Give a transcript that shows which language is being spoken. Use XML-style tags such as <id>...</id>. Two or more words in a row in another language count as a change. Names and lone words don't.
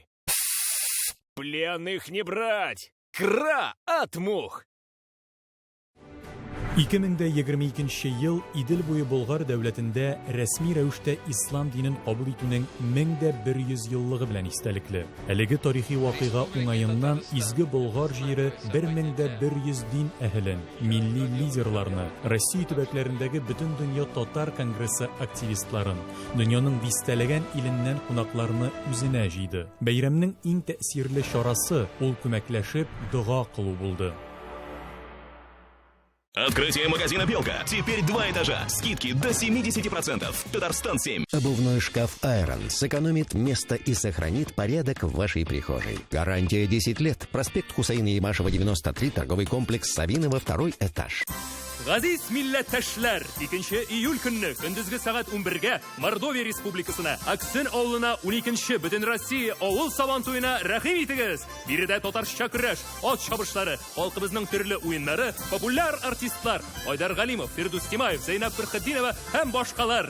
<ru>Пленных не брать! Кра от мух!</ru> <tt>2022 ел Идел буе Болгар дәүләтендә рәсми рәвештә ислам динен кабул итүнең 1100 еллыгы белән истәлекле. Әлеге тарихи вакыйга уңаеннан изге Болгар җире 1100 дин әһелен, милли лидерларны, Россия төбәкләрендәге бөтен дөнья татар конгрессы активистларын, дөньяның дистәләгән иленнән кунакларны үзенә җыйды. Бәйрәмнең иң тәэсирле чарасы ул күмәкләшеп дуга кылу булды.</tt> <ru>Открытие магазина «Белка». Теперь 2 этажа. Скидки до 70%. Татарстан 7. Обувной шкаф «Айрон» сэкономит место и сохранит порядок в вашей прихожей. Гарантия 10 лет. Проспект Хусейна Ямашева, 93, торговый комплекс «Савиново», 2 этаж.</ru> <tt>Газиз милләттәшләр, 2 июль көнне көндезге сәгать 11-гә Мордовия Республикасына, Аксен авылына 12-нче Бөтен Россия авыл сабан туена рәхим итегез. Биредә татарча көрәш, ат чабышлары, халкыбызның төрле уеннары, популяр артистлар Айдар Галимов, Фирдус Тимаев, Зейнаб Фәрхетдинова һәм башкалар.</tt>